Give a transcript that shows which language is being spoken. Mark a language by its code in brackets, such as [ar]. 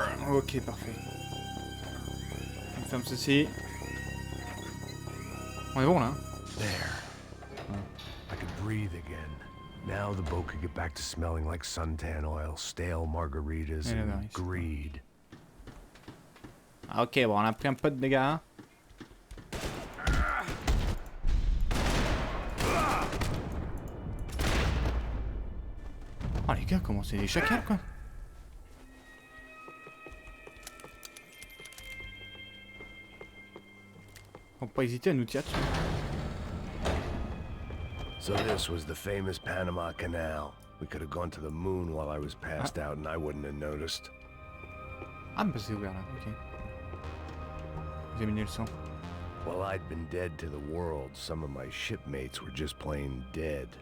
[fr] Ok, parfait. On ferme ceci. On est bon là. [en] There. I could breathe again. Now the boat could get back to smelling like suntan oil, stale margaritas, and greed. [fr] Ah, ok, bon, on a pris un peu de dégâts. Oh les gars, comment c'est des chacals quoi. Faut pas hésiter à nous tirer dessus. [en] So this was the famous Panama Canal. We could have gone to the moon while I was passed out and I wouldn't have noticed. [fr] Ah bah c'est ouvert là, ok. Examiner le sang. [en] While I'd been dead to the world, some of my shipmates were just plain dead.